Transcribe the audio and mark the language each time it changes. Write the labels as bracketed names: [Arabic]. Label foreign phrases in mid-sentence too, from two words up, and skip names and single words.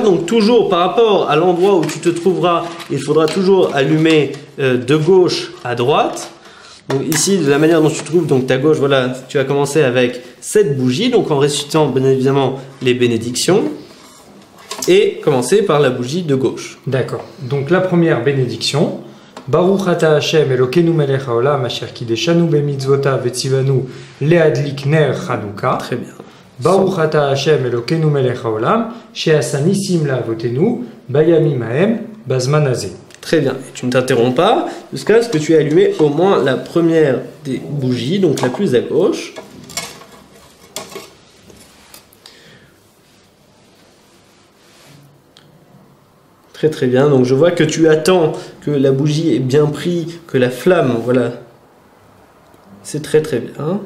[French] Donc toujours par rapport à l'endroit où tu te trouveras, il faudra toujours allumer de gauche à droite. Donc ici, de la manière dont tu te trouves, donc ta gauche, voilà, tu vas commencer avec cette bougie, donc en récitant bien évidemment les bénédictions. Et commencer par la bougie de gauche. D'accord. Donc la première bénédiction. [Hebrew] ברוך אתה השם אלוקינו מלך העולם אשר קדשנו במצוותיו וצוונו להדליק נר חנוכה. [French] Très bien. [Hebrew] ברוך אתה השם אלוקינו מלך העולם שעשה נסים לאבותינו בימים ההם בזמן הזה. [French] Très bien. Et tu ne t'interromps pas jusqu'à ce que tu aies allumé au moins la première des bougies, donc la plus à gauche. Très très bien, donc je vois que tu attends que la bougie ait bien pris, que la flamme, voilà, c'est très très bien.